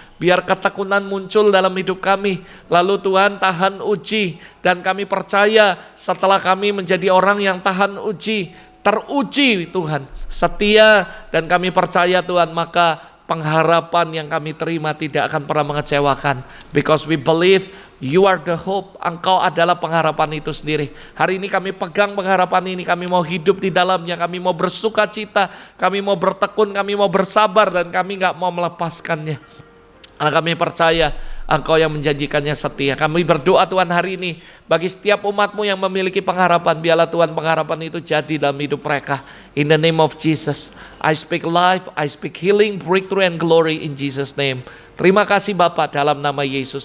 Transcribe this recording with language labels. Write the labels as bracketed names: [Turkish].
[Indonesian] Biar ketekunan muncul dalam hidup kami. Lalu Tuhan tahan uji, dan kami percaya setelah kami menjadi orang yang tahan uji, teruji Tuhan, setia, dan kami percaya Tuhan, maka pengharapan yang kami terima tidak akan pernah mengecewakan. [English] Because we believe You are the hope. [Indonesian] Engkau adalah pengharapan itu sendiri. Hari ini kami pegang pengharapan ini. Kami mau hidup di dalamnya. Kami mau bersuka cita. Kami mau bertekun. Kami mau bersabar. Dan kami gak mau melepaskannya. Karena kami percaya Engkau yang menjanjikannya setia. Kami berdoa Tuhan hari ini bagi setiap umat-Mu yang memiliki pengharapan. Biarlah Tuhan pengharapan itu jadi dalam hidup mereka. [English] In the name of Jesus, I speak life, I speak healing, breakthrough and glory in Jesus name. [Indonesian] Terima kasih Bapa, dalam nama Yesus.